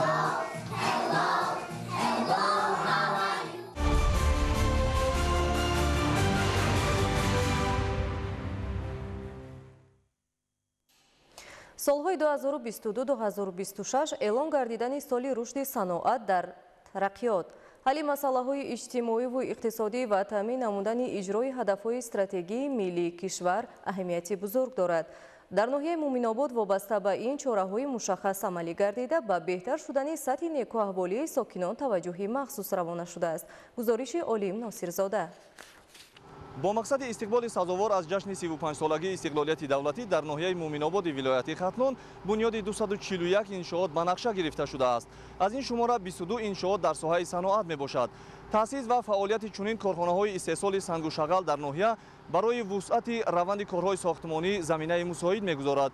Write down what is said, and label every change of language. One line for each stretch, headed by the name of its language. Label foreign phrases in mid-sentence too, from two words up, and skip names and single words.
Tajik: солҳои 2022-2026 эълон гардидани соли рушди саноат дар тараққиёт, ҳалли масъалаҳои иҷтимоиву иқтисодӣ ва таъмин намудани иҷрои ҳадафҳои стратегии миллии кишвар аҳамияти бузург дорад. дар ноҳияи муъминобод вобаста ба ин чораҳои мушаххас амалӣ гардида ба беҳтар шудани сатҳи некуаҳволии сокинон таваҷҷӯҳи махсус равона шудааст. гузориши Олим Носирзода. бо мақсади истиқболи сазовор аз ҷашни 35 солагии истиқлолияти давлатӣ дар ноҳияи Муъминобод вилояти Хатлон бунёди 241 иншоот ба нақша гирифта шудааст. аз ин шумора 22 иншоот дар соҳаи саноат мебошад. таъсис ва фаъолияти чунин корхонаҳои истихроҷи санг ва шағал дар ноҳия барои вусъати раванди корҳои сохтмонӣ заминаи мусоид мегузорад.